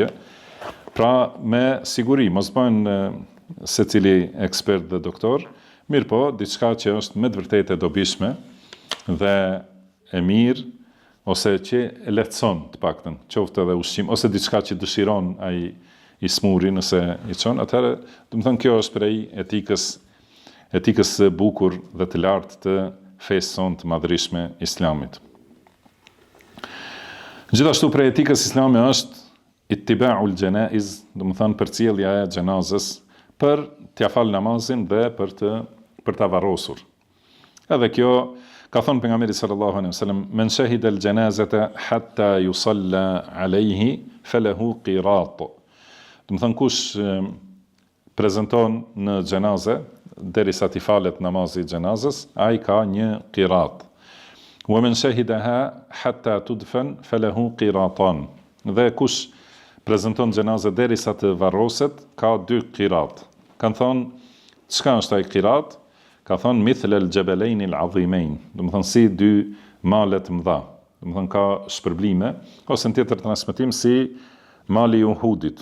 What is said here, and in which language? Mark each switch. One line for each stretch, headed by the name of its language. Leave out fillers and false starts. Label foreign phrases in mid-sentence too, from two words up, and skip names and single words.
Albanian: Pra me siguri, mos bëhen secili ekspert dhe doktor, mirë po, diçka që është me të vërtetë e dobishme dhe e mirë, ose që e lehtëson të paktën, qoftë edhe ushqim, ose diçka që dëshiron ai i smuri nëse i çon, atëherë, do të thonë kjo është prej etikës së bukur dhe të lartë të fesë sonë të madhërishme islamit. Gjithashtu prej etikës islame është
Arabic: اتباع الجنائز,
Albanian: do të thonë përcjellja e xhenazës për t'ia fal namazin dhe për ta varrosur. Edhe kjo ka thonë pejgamberi
Arabic: صلى الله عليه وسلم من شهد الجنازة حتى يصلى عليه فله قيراط.
Albanian: Do të thonë kush prezanton në xhenaze derisa t'i falet namazi i xhenazës, ai ka një qirat.
Arabic: ومن شهدها حتى تدفن فله قيراطان.
Albanian: Dhe kush prezanton xhenazë derisa të varroset, ka 2 qirat. Kan thonë, çka është ai qirat? Ka thonë
Arabic: مثل الجبلين العظيمين.
Albanian: Do të thonë si 2 male të mëdha. Do të thonë ka shpërblime, ose në tjetër transmetim si mali i Uhudit.